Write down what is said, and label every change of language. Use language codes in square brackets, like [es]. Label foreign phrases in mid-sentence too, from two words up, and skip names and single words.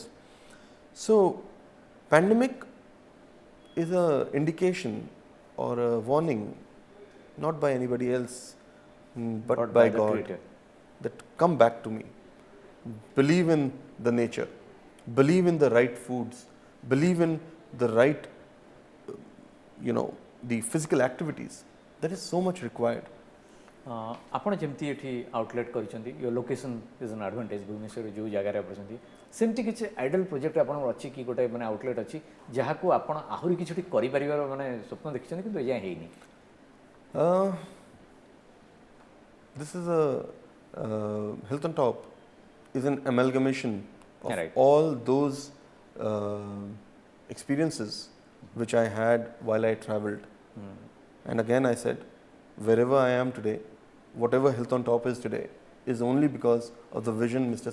[en] So, pandemic is a indication or a warning, not by anybody else, but by the God, Creator. that come back to me. Believe in the nature. Believe in the right foods. Believe in the right, the physical activities. That is so much required. [or] ଆପଣ ଯେମିତି ଏଠି ଆଉଟଲେଟ୍ କରିଛନ୍ତି [en] your location is an advantage [or] ଭୁବନେଶ୍ୱର ଯେଉଁ ଜାଗାରେ ଅଛନ୍ତି ସେମିତି କିଛି [en] ideal project [or] ଆପଣଙ୍କର ଅଛି କି ଗୋଟେ ମାନେ ଆଉଟଲେଟ୍ ଅଛି ଯାହାକୁ ଆପଣ ଆହୁରି କିଛି କରିପାରିବାର ମାନେ ସ୍ୱପ୍ନ ଦେଖିଛନ୍ତି କିନ୍ତୁ ଏଯାଏଁ ହେଇନି [en] This is Health on Top is an amalgamation of Right. all those experiences which I had while I traveled. And again I said, wherever I am today, whatever Health on Top is today, is only because of the vision Mr.